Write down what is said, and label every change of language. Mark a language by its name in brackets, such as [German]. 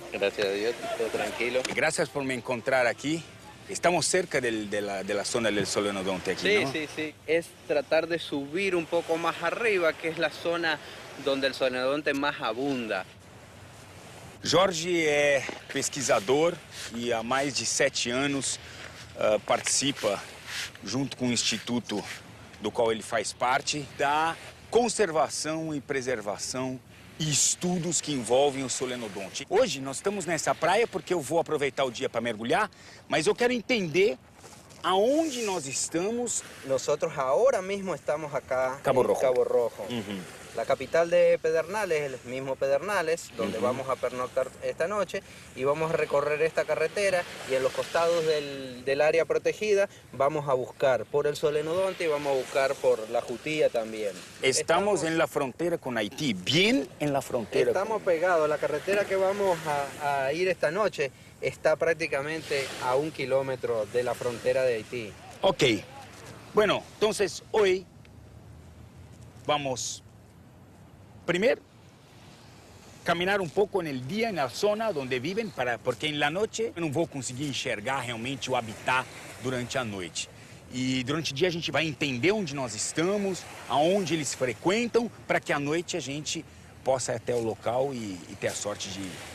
[Spanish] Gracias a Dios, todo tranquilo. Gracias por me encontrar aquí. Estamos cerca de la zona del solenodonte aquí, Sí, ¿no? sí, sí. Es tratar de subir un poco más arriba, que es la zona donde el solenodonte más abunda. [Portuguese] Jorge é pesquisador e há mais de 7 anos participa, junto com o instituto do qual ele faz parte, da conservação e preservação e estudos que envolvem o solenodonte. Hoje nós estamos nessa praia porque eu vou aproveitar o dia para mergulhar, mas eu quero entender aonde nós estamos. [Spanish] Nosotros ahora mismo estamos acá Cabo en Rojo. Cabo Rojo. La capital de Pedernales es el mismo Pedernales, donde vamos a pernoctar esta noche y vamos a recorrer esta carretera y en los costados del área protegida vamos a buscar por el solenodonte y vamos a buscar por la jutía también. Estamos en la frontera con Haití, bien en la frontera. Estamos pegados, la carretera que vamos a ir esta noche está prácticamente a 1 kilómetro de la frontera de Haití. Ok. Bueno, entonces hoy vamos primero [Portuguese] caminhar um pouco no dia na zona onde vivem, porque na noite eu não vou conseguir enxergar realmente o habitat durante a noite. E durante o dia a gente vai entender onde nós estamos, aonde eles frequentam, para que à noite a gente possa ir até o local e ter a sorte de